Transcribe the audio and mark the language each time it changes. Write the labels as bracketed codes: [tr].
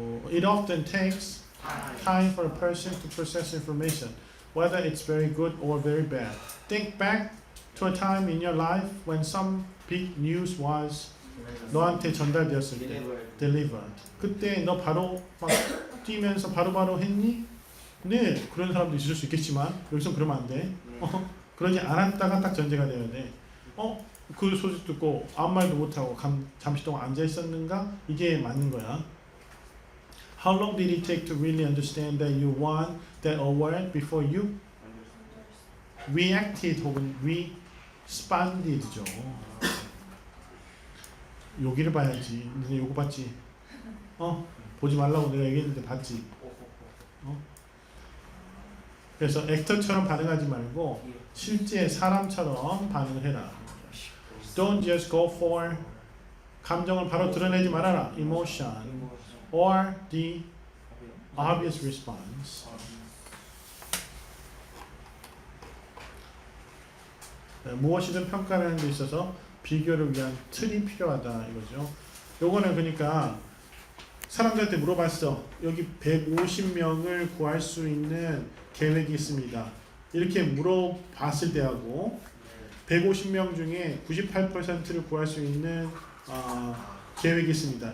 [en] It often takes time for a person to process information, whether it's very good or very bad. Think back to a time in your life when some big news was [ko] 너한테 전달되었을 때 [en] delivered. [ko] 그때 너 바로 막 뛰면서 바로바로 했니? 네, 그런 사람도 있을 수 있겠지만 여기서 그러면 안 돼. 그러지 않았다가 딱 전제가 되어야 돼. 그 소식 듣고 아무 말도 못하고 잠시 동안 앉아 있었는가? 이게 맞는 거야. [en] How long did it take to really understand that you won that award before you reacted [ko] 혹은 [en] responded죠. [ko] 여기를 봐야지. 너네 요거 봤지? 보지 말라고 내가 얘기했는데 봤지? 그래서 액터처럼 반응하지 말고 실제 사람처럼 반응을 해라. [en] Don't just go for [ko] 감정을 바로 드러내지 말아라. [en] Emotion or the obvious response. [ko] 무엇이든 평가하는 데 있어서 비교를 위한 틀이 필요하다 이거죠. 요거는 그러니까 사람들한테 물어봤어. 여기 150명을 구할 수 있는 계획이 있습니다. 이렇게 물어봤을 때하고 150명 중에 98%를 구할 수 있는 계획이 있습니다.